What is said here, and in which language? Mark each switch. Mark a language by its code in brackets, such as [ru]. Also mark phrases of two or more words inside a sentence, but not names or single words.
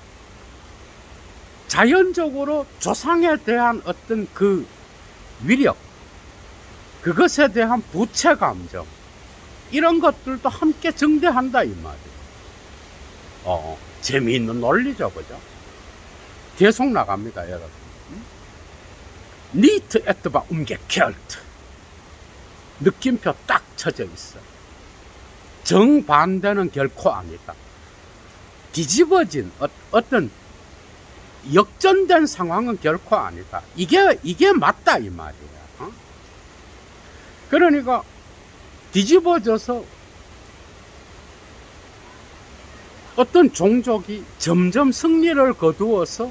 [ko] 자연적으로 조상에 대한 어떤 그 위력, 그것에 대한 부채 감정, 이런 것들도 함께 증대한다 이 말이에요. 재미있는 논리죠, 그죠? 계속 나갑니다, 여러분. [de] Nicht etwa umgekehrt. [ko] 느낌표 딱 쳐져 있어. 정반대는 결코 아니다. 뒤집어진 어떤 역전된 상황은 결코 아니다. 이게 맞다 이 말이에요. 그러니까 뒤집어져서 어떤 종족이 점점 승리를 거두어서